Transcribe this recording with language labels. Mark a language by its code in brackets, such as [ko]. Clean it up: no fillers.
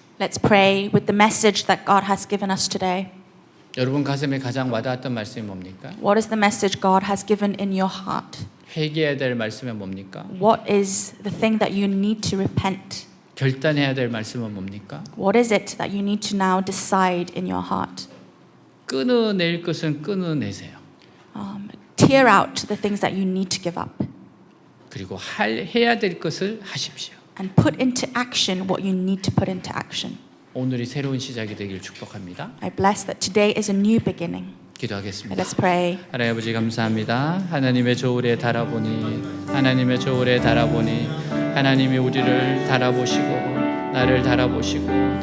[en] Let's pray with the message that God has given us today. [ko] 여러분 가슴에 가장 와닿았던 말씀이 뭡니까? [en] What is the message God has given in your heart? [ko] 회개해야 될 말씀은 뭡니까? [en] What is the thing that you need to repent? [ko] 결단해야 될 말씀은 뭡니까? [en] What is it that you need to now decide in your heart? [ko] 끊어낼 것은 끊어내세요. [en] Tear out the things that you need to give up [ko] 그리고 해야 될 것을 하십시오. [en] and put into action what you need to put into action. [ko] 오늘이 새로운 시작이 되길 축복합니다. [en] I bless that today is a new beginning. [ko] 기도하겠습니다. [en] Let's pray. [ko] 하나님 아버지 감사합니다. 하나님의 저울에 달아보니 하나님의 저울에 달아보니 하나님이 우리를 달아보시고 나를 달아보십니다.